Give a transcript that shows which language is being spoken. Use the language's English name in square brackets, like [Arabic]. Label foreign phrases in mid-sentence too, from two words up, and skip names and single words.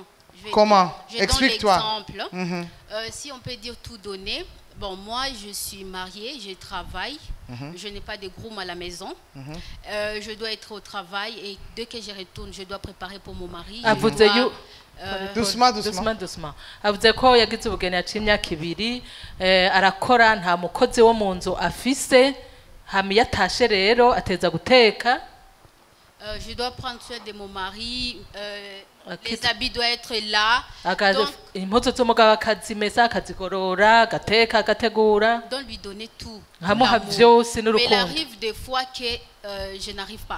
[French] Comment? Explique-toi. Exemple. Si on peut dire tout donner. Bon, moi, je suis mariée, je travaille, je n'ai pas de groom à la maison. Je dois être au travail et dès que je retourne, je dois préparer pour mon mari. Doucement. [Rundi] avuze ko yagize ubugeni yaciye imyaka 2 arakora nta mukozi wo mu nzu afise hama yatashe rero ateza guteka. [French] Je dois prendre soin de mon mari, les habits doivent être là. Donc lui donner tout. Mais il arrive des fois que je n'arrive pas.